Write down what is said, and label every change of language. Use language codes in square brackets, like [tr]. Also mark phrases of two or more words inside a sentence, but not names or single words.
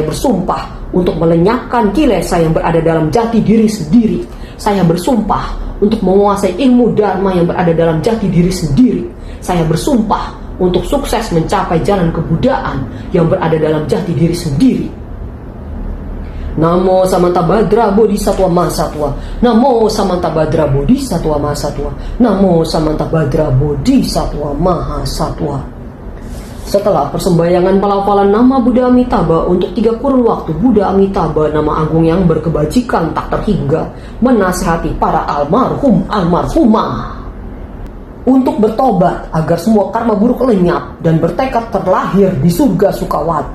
[id] Saya bersumpah untuk melenyapkan kilesa yang berada dalam jati diri sendiri. Saya bersumpah untuk menguasai ilmu dharma yang berada dalam jati diri sendiri. Saya bersumpah untuk sukses mencapai jalan kebudayaan yang berada dalam jati diri sendiri. Namo Samantabhadra Bodhisattva Mahasatwa. Namo Samantabhadra Bodhisattva Mahasatwa. Namo Samantabhadra Bodhisattva Mahasatwa. Setelah persembahyangan pelafalan nama Buddha Amitabha untuk 3 kurun waktu, Buddha Amitabha, nama agung yang berkebajikan tak terhingga, menasihati para almarhumah untuk bertobat agar semua karma buruk lenyap dan bertekad terlahir di surga Sukawati.